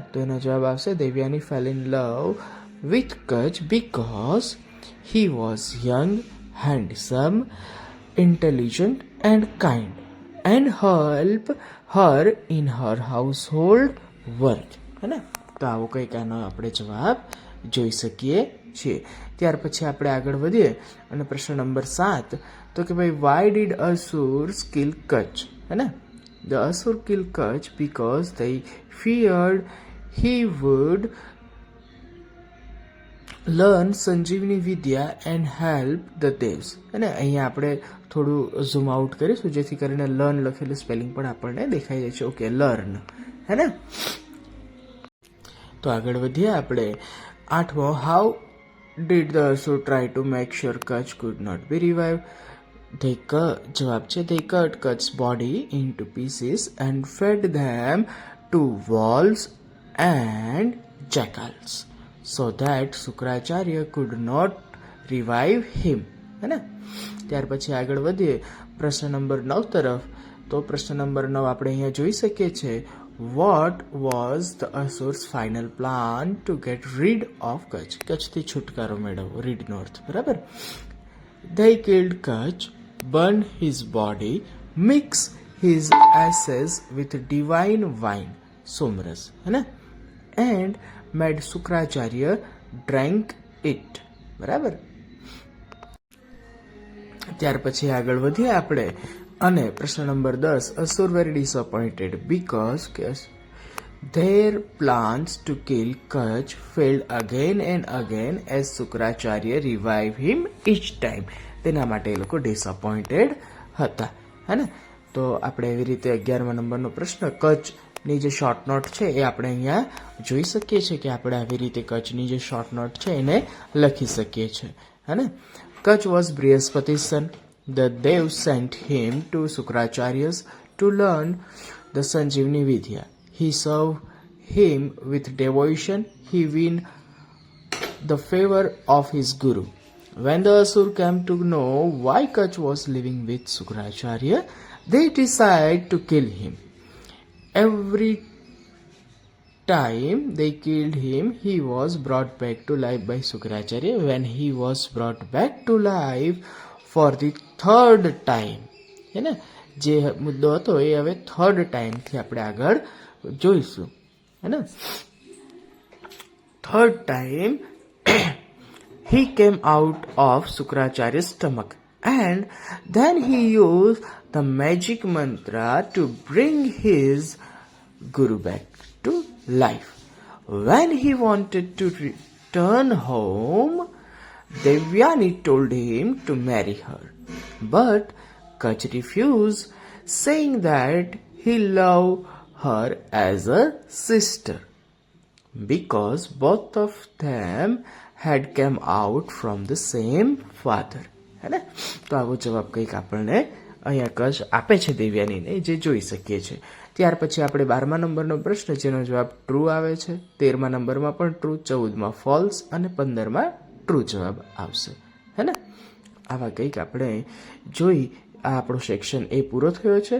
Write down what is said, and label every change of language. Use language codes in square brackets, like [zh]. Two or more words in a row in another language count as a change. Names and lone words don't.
[gu] તો એનો જવાબ આવશે [en] Devyani fell in love with Kutch because he was young, handsome, intelligent and kind and help her in her household work, [gu] હે ને? તો આવો કંઈક આનો આપણે જવાબ જોઈ શકીએ છીએ. ત્યાર પછી આપણે આગળ વધીએ અને પ્રશ્ન નંબર 7 તો કે ભાઈ [en] why did Asurs kill Kutch, [gu] હે ને? [en] The Asur killed Kutch because they feared he would learn સંજીવની વિદ્યા and help the devs. [gu] અને અહીંયા આપણે થોડું [en] zoom out [gu] કરીશું જેથી કરીને લર્ન લખેલું સ્પેલિંગ પણ આપણને દેખાઈ જાય છે. [en] OK, learn, [gu] હે ને? તો આગળ વધીએ આપણે 8મો, [en] how did the Asur try to make sure Kutch could not be revive? [gu] જવાબ છે [en] they cut Kutch's body into pieces and fed them to wolves and jackals so that Sukracharya could not revive him, [gu] હે ને? ત્યાર પછી આગળ વધીએ પ્રશ્ન નંબર 9 તરફ. તો પ્રશ્ન નંબર 9 આપણે અહીંયા જોઈ શકીએ છીએ, [en] what was the Asur's final plan to get rid of Kutch? [gu] કચ્છથી છુટકારો મેળવવો, રીડ નો અર્થ, બરાબર? [en] They killed Kutch, burn his body, mix his ashes with divine wine, somras, [hi] है ना? [en] And made Sukracharya drank it, [gu] બરાબર? ત્યાર પછી આગળ વધીએ આપણે અને પ્રશ્ન નંબર 10, [en] Asur were disappointed because their plans to kill Kutch failed again and again as Sukracharya revived him each time. [gu] તેના માટે એ લોકો ડિસઅપોઇન્ટેડ હતા, હે ને? તો આપણે એવી રીતે 11મા નંબરનો પ્રશ્ન, કચ્છની જે [en] short note [gu] છે એ આપણે અહીંયા જોઈ શકીએ છીએ કે આપણે આવી રીતે કચ્છની જે [en] short note [gu] છે એને લખી શકીએ છીએ, હે ને? [en] Kutch was Brihaspati's son. The dev sent him to Sukracharya's to learn the Sanjeevani Vidya. He served him with devotion. He won the favor of his guru. When the Asur came to know why Kutch was living with Sukracharya, they decided to kill him. Every time they killed him, he was brought back to life by Shukracharya. When he was brought back to life for the third time, [gu] હે ને, જે મુદ્દો હતો એ હવે [en] third time [gu] આપણે આગળ જોઈશું, હે ને. [en] third time he came out of Shukracharya's stomach and then he used the magic mantra to bring his guru back to life. When he wanted to return home, Devyani told him to marry her, but Kach refused, saying that he loved her as a sister because both of them had come out from the same father. [gu] હે ને, તો આવો જવાબ કંઈક આપણને અહીંયા કચ્છ આપે છે દેવ્યાનીને, જે જોઈ શકીએ છીએ. ત્યાર પછી આપણે 12મા નંબરનો પ્રશ્ન જેનો જવાબ ટ્રુ આવે છે, 13મા નંબરમાં પણ ટ્રુ, 14માં ફોલ્સ અને 15માં ટ્રુ જવાબ આવશે, હે ને. આવા કંઈક આપણે જોઈ આ આપણો સેક્શન એ પૂરો થયો છે.